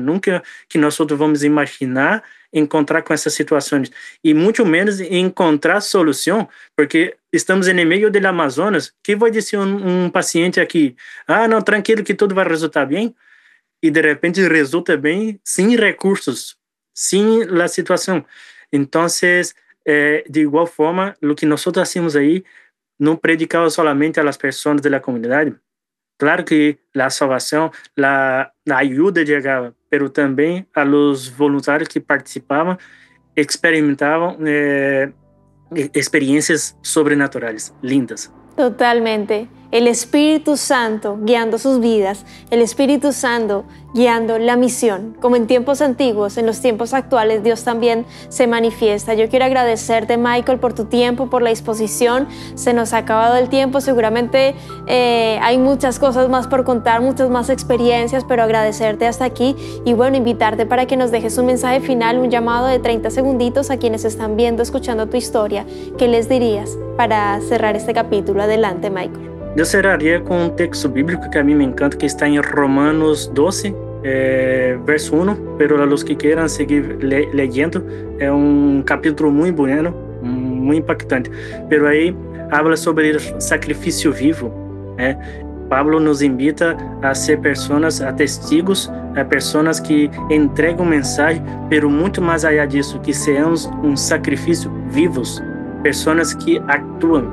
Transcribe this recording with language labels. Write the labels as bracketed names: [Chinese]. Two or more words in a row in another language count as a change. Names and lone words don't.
[Portuguese] Nunca que nós vamos imaginar encontrar com essas situações, e muito menos encontrar solução, porque estamos em meio do Amazonas. Que vai dizer um paciente aqui, não, tranquilo que tudo vai resultar bem, e de repente resulta bem sem recursos, sem a situação. Então, de igual forma, o que nós fazemos aí, não [Spanish] predicamos solamente [Portuguese] às pessoas da comunidade. Claro que a salvação, a ajuda chegava, mas também [Spanish] a los [Portuguese] voluntários que participavam, experimentavam experiências sobrenaturais, lindas. Totalmente. [Spanish] El Espíritu Santo guiando sus vidas, el Espíritu Santo guiando la misión. Como en tiempos antiguos, en los tiempos actuales, Dios también se manifiesta. Yo quiero agradecerte, Michael, por tu tiempo, por la disposición. Se nos ha acabado el tiempo, seguramente hay muchas cosas más por contar, muchas más experiencias, pero agradecerte hasta aquí y bueno, invitarte para que nos dejes un mensaje final, un llamado de 30 segunditos a quienes están viendo, escuchando tu historia. ¿Qué les dirías para cerrar este capítulo? Adelante, Michael. [Portuguese] Eu cerraria com um texto bíblico que a mim me encanta, que está em Romanos 12, verso 1, [Spanish] pero a los que [Portuguese] queiram [Spanish] seguir leyendo, [Portuguese] é um capítulo muito bonito, muito impactante. Pero aí [Spanish] habla sobre [Portuguese] sacrifício vivo, [Spanish] Pablo nos invita a ser [Portuguese] pessoas, [Spanish] a testigos, [Portuguese] a pessoas que entregam mensagem, pero muito mais allá disso, que sejamos um sacrifício vivos, pessoas que actuam.